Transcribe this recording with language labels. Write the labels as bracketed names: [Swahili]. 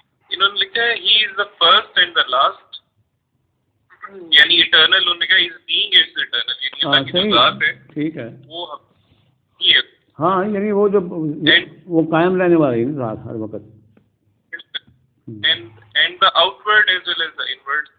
[Urdu] انہوں نے لکھا ہے [English] he is the first and the last. یعنی eternal [Urdu] انہوں نے کہا [English] his being is eternal. [Urdu] یعنی اللہ کی جو ذات ہے ٹھیک ہے، وہ ہی ہے. ہاں یعنی وہ جو وہ قائم رہنے والی ہے ذات ہر وقت. [English] And the outward as well as the inward.